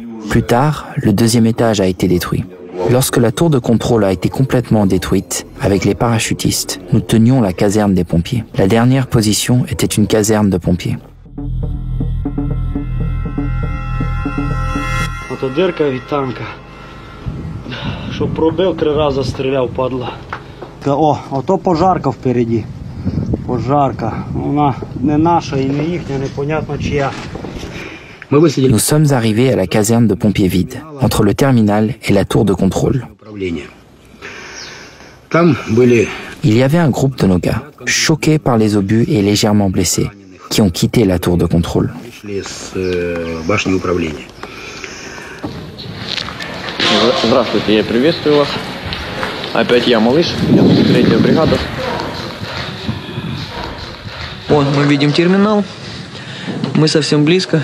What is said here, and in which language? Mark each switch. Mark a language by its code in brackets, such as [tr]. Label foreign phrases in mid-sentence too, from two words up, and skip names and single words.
[fr] Plus tard, le 2e étage a été détruit. Lorsque la tour de contrôle a été complètement détruite, avec les parachutistes, nous tenions la caserne des pompiers. La dernière position était une caserne de pompiers. [uk] Ото дирка від танка. Що пробив, 3 рази стріляв, падла. О, ото пожарка впереді. Пожарка. Вона не наша і не їхня, непонятно чия. [fr] Nous sommes arrivés à la caserne de pompiers vide, entre le terminal et la tour de contrôle. Il y avait un groupe de nos gars, choqués par les obus et légèrement blessés, qui ont quitté la tour de contrôle. [ru] Здравствуйте, я приветствую вас. Опять я, малыш, 3-я бригада. Вон, мы видим терминал. Мы совсем близко.